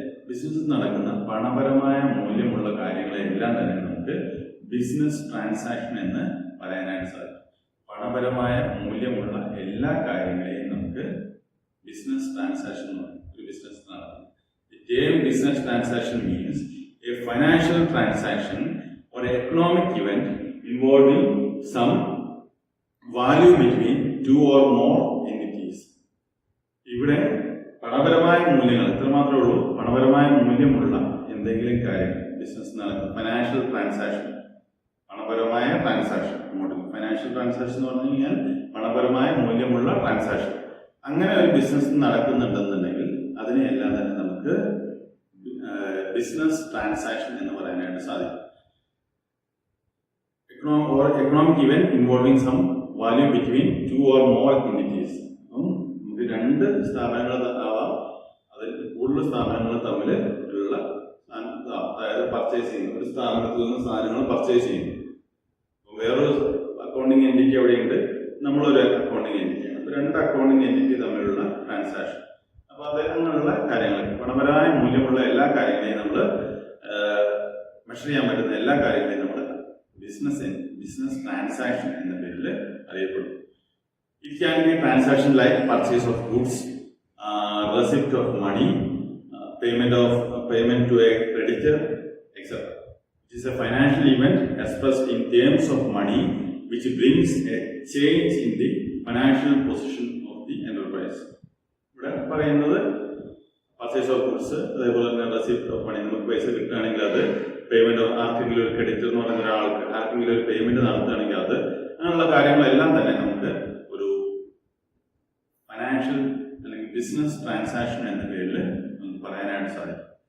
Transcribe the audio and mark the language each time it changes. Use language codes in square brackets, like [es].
[ml] ബിസിനസ്സിൽ നടക്കുന്ന പണപരമായ മൂല്യമുള്ള കാര്യങ്ങളെല്ലാം തന്നെ നമുക്ക് ബിസിനസ് ട്രാൻസാക്ഷൻ എന്ന് പറയാനായിട്ട് സാധിക്കും. പണപരമായ മൂല്യമുള്ള എല്ലാ കാര്യങ്ങളെയും നമുക്ക് ബിസിനസ് ട്രാൻസാക്ഷൻ എന്ന് പറയും. ഒരു ബിസിനസ് നടത്തുന്നത്. [en] The term business transaction means a financial transaction or economic event involving some value between two or more entities. [ml] ഇവിടെ പണപരമായ മൂല്യങ്ങൾ ഇത്രമാത്രമേ ഉള്ളൂ. പണപരമായ മൂല്യമുള്ള എന്തെങ്കിലും കാര്യം ബിസിനസ് നടത്തുന്ന financial transaction, പണപരമായ transaction. Financial transaction എന്ന് പറഞ്ഞു കഴിഞ്ഞാൽ പണപരമായ മൂല്യമുള്ള ട്രാൻസാക്ഷൻ. അങ്ങനെ ഒരു ബിസിനസ് നടക്കുന്നുണ്ടെന്നുണ്ടെങ്കിൽ അതിനെയെല്ലാം തന്നെ നമുക്ക് ബിസിനസ് ട്രാൻസാക്ഷൻ എന്ന് പറയാനായിട്ട് സാധിക്കും. [en] Economic event involving some value between 2 or more entities. [ml] നമുക്ക് രണ്ട് സ്ഥാപനങ്ങൾ ആവാം, അതിൽ കൂടുതൽ സ്ഥാപനങ്ങൾ തമ്മിൽ ഉള്ള, അതായത് പർച്ചേസ് ചെയ്യുന്നു, ഒരു സ്ഥാപനത്തിൽ നിന്ന് സാധനങ്ങൾ പർച്ചേസ് ചെയ്യുന്നു. വേറൊരു അക്കൗണ്ടിങ് എൻറ്റിറ്റി അവിടെയുണ്ട്, നമ്മളൊരു അക്കൗണ്ടിങ് എൻറ്റിറ്റിയാണ്. അപ്പോൾ രണ്ട് അക്കൗണ്ടിങ് എൻറ്റിറ്റി തമ്മിലുള്ള ട്രാൻസാക്ഷൻ. അപ്പോൾ അത് അങ്ങനെയുള്ള കാര്യങ്ങൾ, പണപരമായ മൂല്യമുള്ള എല്ലാ കാര്യങ്ങളെയും നമ്മൾ മെഷർ ചെയ്യാൻ പറ്റുന്ന എല്ലാ കാര്യങ്ങളെയും നമ്മൾ ബിസിനസ് ട്രാൻസാക്ഷൻ എന്ന പേരിൽ അറിയപ്പെടും. [en] It can be transaction like purchase of goods, receipt of money, payment to a creditor, etc. It is a financial event expressed in terms of money which brings a change in the financial position of the enterprise. [ml] ഇവിടെ പറയുന്നത് [en] purchase of goods, [ml] അതേപോലെ തന്നെ [en] Receipt of money. [ml] നമുക്ക് പൈസ കിട്ടുകയാണെങ്കിൽ അത് payment of ആർക്കെങ്കിലും ഒരു ക്രെഡിറ്റർ എന്ന് പറയുന്ന ഒരാൾക്ക് ആർക്കെങ്കിലും ഒരു പേയ്മെന്റ് നടത്തുകയാണെങ്കിൽ അത്, അങ്ങനെയുള്ള കാര്യങ്ങളെല്ലാം തന്നെ നമുക്ക് ഒരു ഫൈനാൻഷ്യൽ അല്ലെങ്കിൽ ബിസിനസ് ട്രാൻസാക്ഷൻ എന്ന പേരിൽ നമുക്ക് പറയാനായിട്ട് സാധിക്കും.